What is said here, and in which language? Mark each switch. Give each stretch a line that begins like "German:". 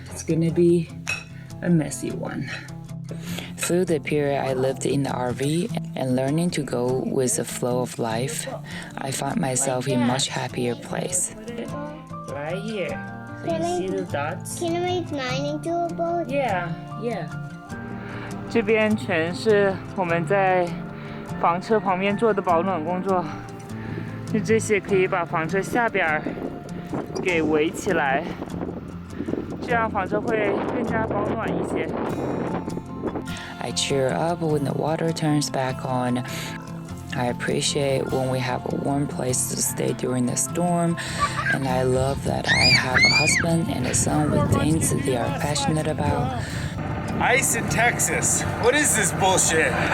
English: It's gonna be a messy one. Through the period I lived in the RV and learning to go with the flow of life, I found myself in a much happier place. Right here. So you see the dots? Can I make mine into a boat? Yeah.
Chinese: 这边全是我们在房车旁边做的保暖工作，就这些可以把房车下边给围起来，这样房车会更加保暖一些。
English: I cheer up when the water turns back on. I appreciate when we have a warm place to stay during the storm, and I love that I have a husband and a son with things that they are passionate about. Ice in Texas. What is this bullshit?